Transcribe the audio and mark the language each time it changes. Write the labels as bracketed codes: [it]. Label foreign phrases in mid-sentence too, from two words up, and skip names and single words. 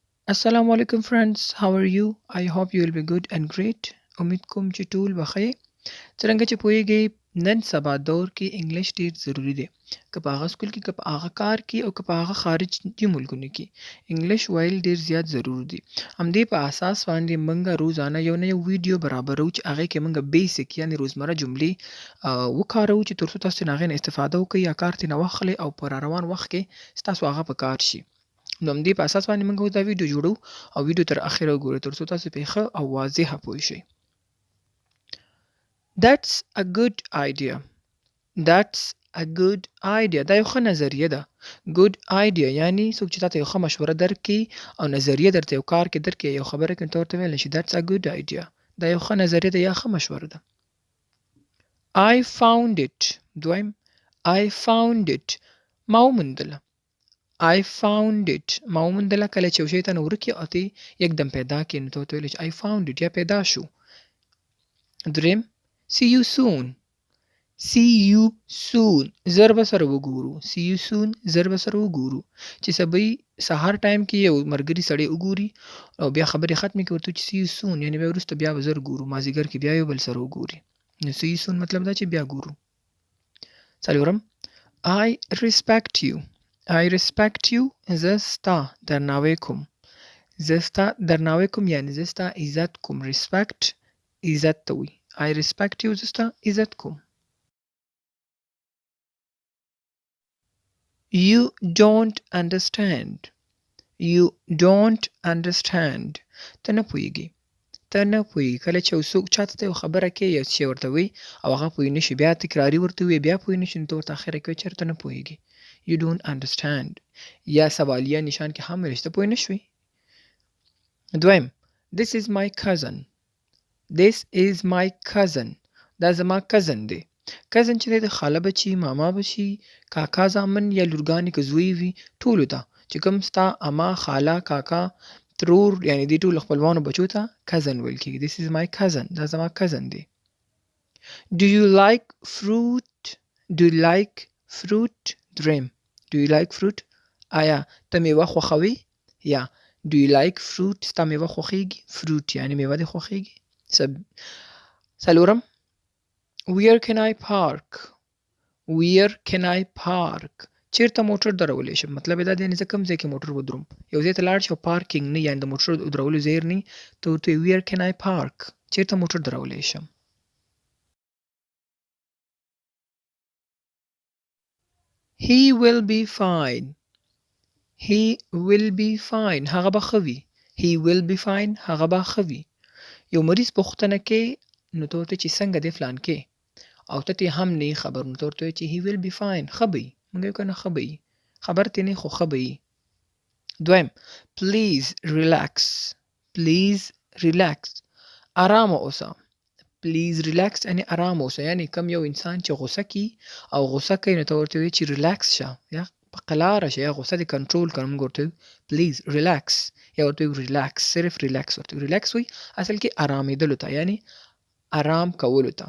[ar] السلام علیکم [en] friends, how are you? I hope you will be good and great. [ps] امید کوم چې ټول بخیر. څرنګه چې پوهیږئ نن سبا دور کې انګلیش ډیر ضروری دی. که په هغه سکول کې، که په هغه کار کې او که په هغه خارجي ملکونو کې انګلیش ویل ډیر زیات ضروري دي. همدې په اساس باندې موږ روزانه یو نه یو ویډیو برابرو چې هغه کې موږ بیسیک یعنی روزمره جملې وکاروو چې ترڅو تاسو نه غوښنه استفاده وکړئ یا کار ته نه واخلئ او پر روان وخت کې تاسو هغه په کار شي. نو همدې په اساس باندې موږ دا ویډیو جوړو او ویډیو تر اخره وګورئ ترڅو تاسو په ښه او واضحه پوه شئ. [en] That's a good idea. That's a good idea. [ps] دا یو ښه نظریه ده. [en] Good idea [ps] یعنی څوک چې تاته یو ښه مشوره درکړي او نظریه درته یو کار کې درکړي یو خبره کې ته ورته ویلی شي [en] That's a good idea. [ps] دا یو ښه نظریه ده یا ښه مشوره ده. [en] I found it. دویم I found it. [ps] ما وموندله. [en] I found it. [ps] ما وموندله کله چې یو شی ته نه ورکي او ته یکدم پیدا کړي نو ته ورته ویلی شي [en] I found it [ps] یا پیدا شو. [en] دریم See you soon. See you soon. [ps] زر به سره وګورو. [en] See you soon. [ps] زر به سره وګورو. چې سبا سهار ټایم کې یو مرګري سړی وګوري او بیا خبرې ختمې کړي ورته چې [en] see you soon [ps] یعنی بیا وروسته بیا به زر ګورو. مازدیګر کې بیا یو بل سره وګوري. نو [en] see you soon [ps] مطلب دا چې بیا ګورو. څلورم [en] I respect you. I respect you. [ps] زه ستا درناوی کوم. زه ستا درناوی کوم یعنی زه ستا عزت کوم. Respect عزت ته وایي. [en] I respect you. [ps] زه ستا عزت کوم. [en] You don't understand. You don't understand. [ps] ته نه پوهیږي. ته نه پوهیږي. کله چې یو څوک چاته ته یو خبره کوي یو څه ورته وایي او هغه پوه نه شي بیا تکراري ورته وایي بیا پوه نه شي نو ته ورته اخره کوي چېرته نه پوهیږي. [en] You don't understand. [ps] یا سوالیه نشان کې هم ویلی چې ته پوه نه شوې. [en] دویم This is my cousin. This is my cousin. [ps] دا زما کزن دی. کزن چې دی د خاله بچي، ماما بچي، کاکا زامن یا لورګانې که زوی وي ټولو ته چې کوم ستا اما، خاله، کاکا، ترور یعنې دې ټولو خپلوانو بچو ته کزن ویل کېږي. [en] This is my cousin. [ps] دا زما کزن دی. [en] Do you like fruit? Do you like fruit? دریم Do you like fruit? [ps] آیا ته میوه خوښوې؟ یا [en] Do you like fruit? [ps] ستا میوه خوښیږي؟ fruit یعنی میوه دې خوښیږي؟ څلورم [en] Where can I park? Where can I park? [ps] چیرته موټر درولی شم؟ مطلب یې دا دی زه کوم ځای کې موټر ودروم. یو ځای ته لاړ شي او پارکینګ نه یعنې د موټر درولو ځای نه ته ورته [en] Where can I park? [ps] چیرته موټر درولی شم؟ [en] He will be fine. He will be fine. [ps] هغه به ښه وي. [en] He will be fine. [ps] هغه به ښه وي. یو مریض پوښتنه کې نو ته ورته چې څنګه دی فلان کې او ته ترې هم نه یې خبر نو ته ورته وایې چې [en] he will be fine. [ps] ښه به وي. موږ وایو که نه ښه به وي. خبر ترې نه خو ښه به وي. دویم [en] Please relax. Please relax. [ps] ارامه اوسه. [en] Please relax [ps] یعنې ارامه اوسه. یعنې کم یو انسان چې غوسه کي او غوسه کوي نو ته ورته وایې چې ریلاکس شه یا په قلاره شه یا غوسه دې کنټرول کړه. موږ ورته وایو [en] Please relax [ps] یا ورته وایو ریلاکس. صرف ریلاکس ورته وایو. ریلاکس وایي اصل کې ارامېدلو ته یعنې آرام کولو ته.